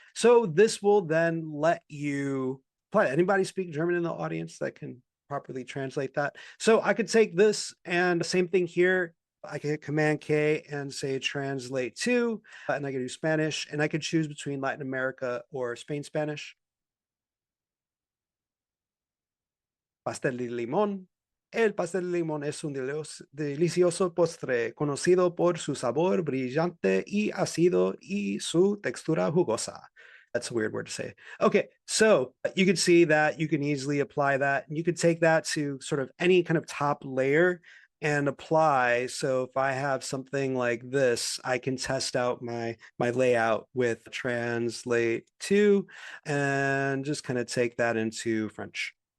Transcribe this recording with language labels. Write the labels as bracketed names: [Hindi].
[English] So this will then let you play. Anybody speak German in the audience that can properly translate that? So I could take this and same thing here. I can hit Command K and say translate to, and I can do Spanish, and I could choose between Latin America or Spain Spanish. [Spanish] Pastel de limón. El pastel de limón es un delicioso postre conocido por su sabor brillante y ácido y su textura jugosa. [English] That's a weird word to say. Okay, so you can see that you can easily apply that. And you could take that to sort of any kind of top layer and apply. So if I have something like this, I can test out my layout with translate to and just kind of take that into French.